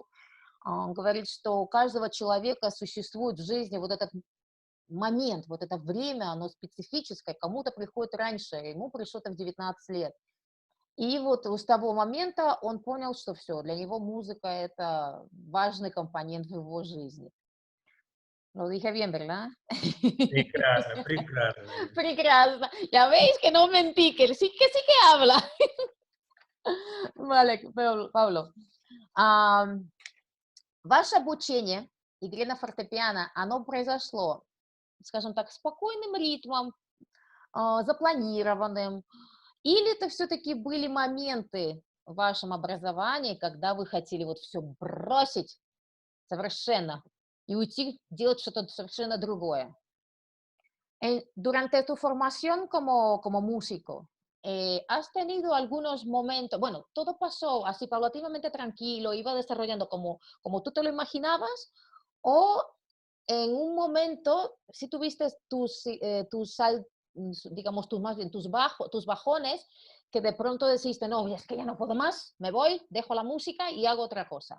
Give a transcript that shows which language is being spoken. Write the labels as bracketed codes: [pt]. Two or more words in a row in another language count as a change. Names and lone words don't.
[ru] Он говорит, что у каждого человека существует в жизни вот этот момент, вот это время, оно специфическое, кому-то приходит раньше, ему пришло это в 19 лет. И вот с того момента он понял, что все, для него музыка — это важный компонент в его жизни. [es] Lo dije bien, ¿verdad? [ru] Прекрасно, прекрасно. Прекрасно. [es] Ya veis que no mentí, que sí que habla. Vale, Pablo. [ru] Ам, Ваше обучение игре на фортепиано, оно произошло, скажем так, спокойным ритмом, запланированным, или это все-таки были моменты в вашем образовании, когда вы хотели вот все бросить совершенно y уйти делать что-то совершенно другое? [es] Durante tu formación como músico, ¿has tenido algunos momentos? Bueno, todo pasó así paulatinamente tranquilo, iba desarrollando como tú te lo imaginabas, o en un momento si tuviste digamos, más bien tus bajones, que de pronto deciste, no, es que ya no puedo más, me voy, dejo la música y hago otra cosa.